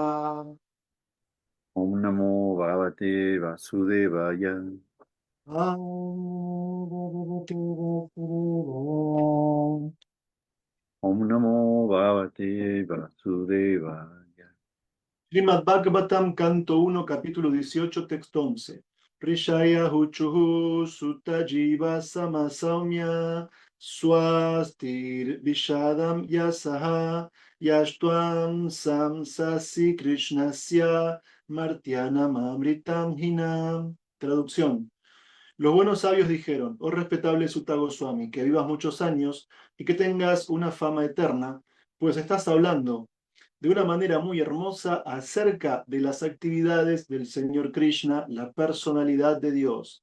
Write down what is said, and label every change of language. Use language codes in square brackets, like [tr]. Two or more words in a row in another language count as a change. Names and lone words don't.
[sa] Om Namo Bhagavate Vasudevaya. Bhagavate Vasudevaya. Om Namo Bhagavate Vasudevaya. [es] Srimad Bhagavatam, canto 1, capítulo 18, texto 11. [sa] Prishaya Huchuhu Sutta Jiva Samasaumya Swastir Vishadam Yasaha Yashtuam Samsasi Krishnasya Martyanam Amritam Hinam. [es] Traducción. Los buenos sabios dijeron: oh respetable Sutta Goswami, que vivas muchos años y que tengas una fama eterna, pues estás hablando de una manera muy hermosa acerca de las actividades del Señor Krishna, la personalidad de Dios.